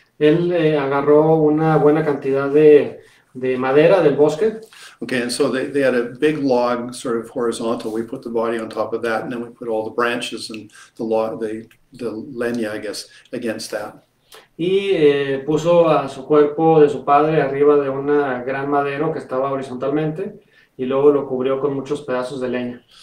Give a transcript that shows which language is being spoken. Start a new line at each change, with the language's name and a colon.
Spanish: Él agarró una buena cantidad de madera del bosque.
English: Okay, and so they had a big log, sort of horizontal. We put the body on top of that, and then we put all the branches and the leña, I guess, against that.
Spanish: Y puso a su cuerpo de su padre arriba de una gran madero que estaba horizontalmente, y luego lo cubrió con muchos pedazos de leña.